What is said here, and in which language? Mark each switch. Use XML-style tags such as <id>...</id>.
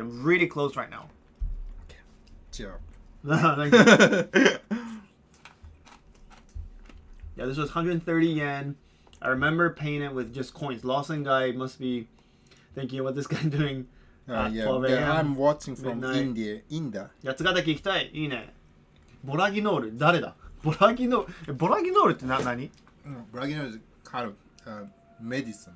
<en>I'm really close right now. Cheer up. Thank you. Yeah, this was 130 yen. I remember paying it with just coins. Lawson guy must be thinking, what this guy doing at 12 a.m. Yeah, I'm watching from midnight. India.</en> <ja>八ヶ岳行きたい。いいね。ボラギノール。誰だボラギノールって何</ja> <en>Bragino is kind of medicine.</en>